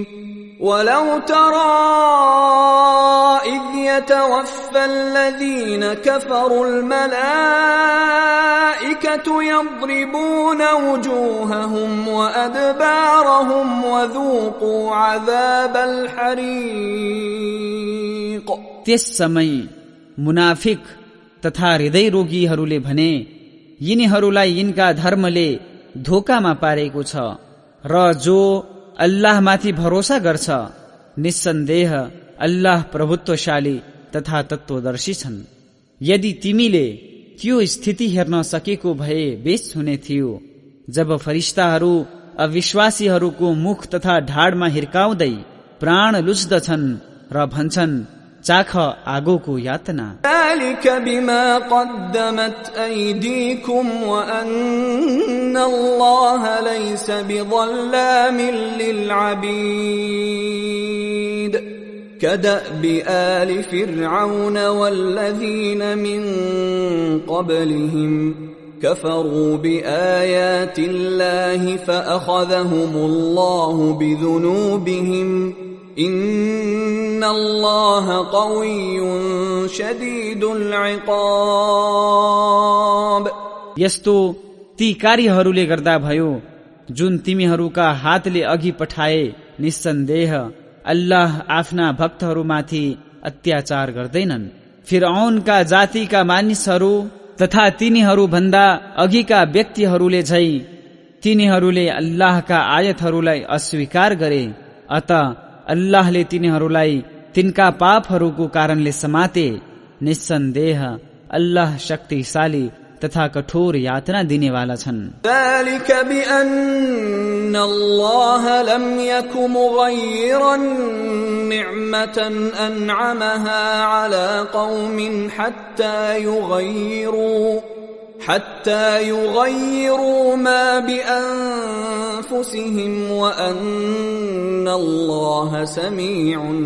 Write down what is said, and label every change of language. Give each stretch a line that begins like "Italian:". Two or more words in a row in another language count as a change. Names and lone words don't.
Arabic: ولو ترى إذ يتوفى الذين كفروا الملائكة يضربون وجوههم وأدبارهم وذوقوا عذاب الحريق।
Nepali: त्यस समय मुनाफिक तथा हृदय रोगीहरूले भने, यिनीहरूलाई यिनका धर्मले धोकामा पारेको छ र जो अल्लाहमाथि भरोसा गर्छ, निस्सन्देह अल्लाह प्रभुत्वशाली तथा तत्वदर्शी छन्। यदि तिमीले त्यो स्थिति हेर्न सकेको भए बेस हुने थियो जब फरिश्ताहरू अविश्वासीहरूको मुख तथा ढाडमा हिर्काउँदै प्राण लुच्दछन् र भन्छन्, चाख आगोको यातना।
Arabic: ذلك بما قدمت أيديكم وأن الله ليس بظلام للعبيد كدأب آل فرعون والذين من قبلهم كفروا بآيات الله فأخذهم الله بذنوبهم إن الله قوي شديد العقاب।
Nepali: यस्तो ती कार्यहरूले गर्दा भयो जुन तिमीहरूका हातले अघि पठाए। निस्सन्देह अल्लाह आफ्ना भक्तहरूमाथि अत्याचार गर्दैनन्। फिरऔनका जातिका मानिसहरू तथा तिनीहरू भन्दा अघिका व्यक्तिहरूले झै तिनीहरूले अल्लाहका आयतहरूलाई अस्वीकार गरे। अत अल्लाहले तिनीहरूलाई तिनका पापहरूको कारणले समाते। निस्सन्देह अल्लाह शक्तिशाली तथा कठोर यातना दिनेवाला छन्।
Arabic: ذلك بأن الله لم يك مغيرا نعمة أنعمها على قوم حتى يغيروا ما بأنفسهم وأن الله سميع